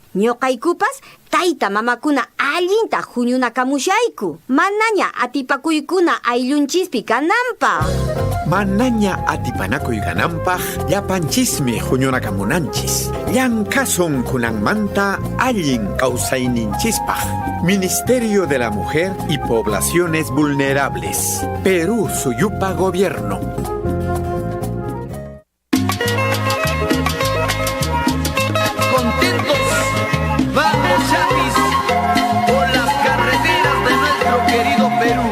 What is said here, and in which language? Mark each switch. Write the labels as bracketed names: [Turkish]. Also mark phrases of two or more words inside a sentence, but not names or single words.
[Quechua] Ñoqaykupas tayta mamakuna allinta huñunakamushayku. Manaña atipakuykuna ayllunchispi kananpaq. Manaña atipanakuy kananpaq llapanchismi huñunakamunanchis. Llankasun kunanmanta allin kawsayninchispaq. [Spanish] Ministerio de la Mujer y Poblaciones Vulnerables. [Quechua] Perú Suyupa Gobierno. [Spanish] Vamos, chapis, por las carreteras de nuestro querido Perú.